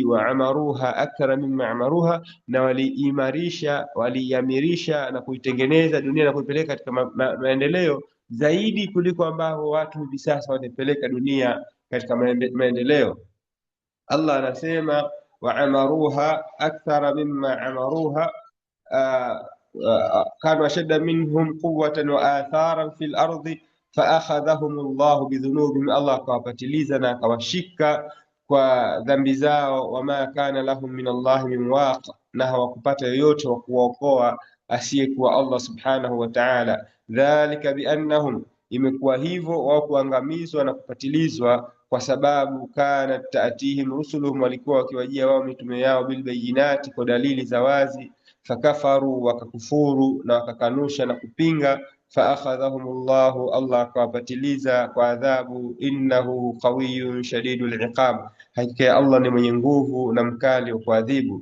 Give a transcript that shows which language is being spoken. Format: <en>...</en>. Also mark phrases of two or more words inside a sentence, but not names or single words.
<ar>وعمروها أكثر مما عمروها,</ar> <sw>na waliamirisha na kuitengeneza dunia na kuipeleka katika maendeleo zaidi kuliko ambao watu hivi sasa wanapeleka dunia katika maendeleo. Allah anasema</sw> <ar>وعمروها أكثر مما عمروها كانوا أشد منهم قوة وآثارا في الأرض فأخذهم الله بذنوبهم,</ar> <sw>Allah akawapatiliza na akawashika kwa dhambi zao.</sw> <ar>وما كان لهم من الله من واق,</ar> <sw>na hawakupata yoyote wa kuwaokoa asiyekuwa Allah</sw> <ar>سبحانه وتعالى. ذلك بأنهم,</ar> <sw>imekuwa hivyo wao kuangamizwa na kupatilizwa kwa sababu</sw> <ar>كانت تأتيهم رسلهم,</ar> <sw>walikuwa wakiwajia wao mitume yao bilbayinati, kwa dalili za wazi, fakafaru, wakakufuru na wakakanusha na kupinga, faakhadhahumullahu, Allah akawapatiliza kwa adhabu,</sw> <ar>إنه قوي شديد العقاب,</ar> <sw>hakika ya Allah ni mwenye nguvu na mkali wa kuadhibu.</sw>